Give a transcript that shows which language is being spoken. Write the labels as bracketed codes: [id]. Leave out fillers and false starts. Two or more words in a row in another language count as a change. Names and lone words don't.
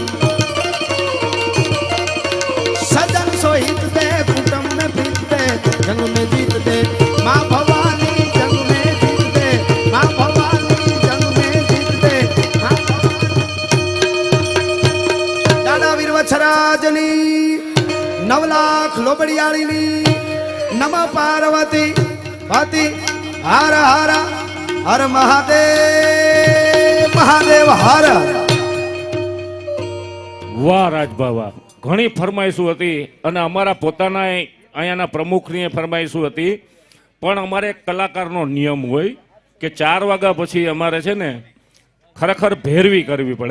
[hi] सजन सोहित दे, कुटुंब में प्रीत दे, जंग में जीत दे माँ भवानी, जंग में जीत दे माँ भवानी, जंग में जीत दे माँ भवानी। दादा वीरवत्सराजनी 9 लाख लोबड़ियाळीनी नमः पार्वती पति हर हर हर महादेव महादेव हर। [gu] વાહ રાજબાવા, ઘણી ફરમાઈશું હતી અને અમારા પોતાના અહીંયાના પ્રમુખની ફરમાઈશું હતી, પણ અમારે એક કલાકારનો નિયમ હોય કે 4 વાગ્યા પછી અમારે છે ને ખરેખર ભેરવી કરવી પડે.